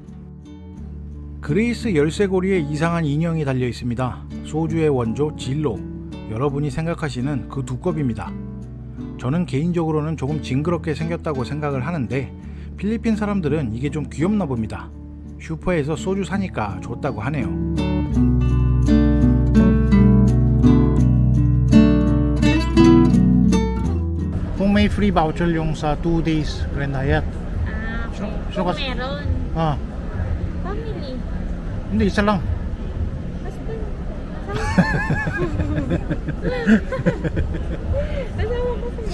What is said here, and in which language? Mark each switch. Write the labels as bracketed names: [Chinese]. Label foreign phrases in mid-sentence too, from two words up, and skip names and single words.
[Korean] 그레이스 열쇠고리에 이상한 인형이 달려 있습니다. 소주의 원조 진로, 여러분이 생각하시는 그 두껍입니다. 저는 개인적으로는 조금 징그럽게 생겼다고 생각을 하는데 필리핀 사람들은 이게 좀 귀엽나 봅니다. 슈퍼에서 소주 사니까 좋다고 하네요. [Filipino] Kung may [English] free voucher [Filipino] yung sa 2 days Grand Hyatt. Ah, okay. Sino Kung kasi- meron. Ah, Family. hindi, isa lang. Husband. Kasama ko siya.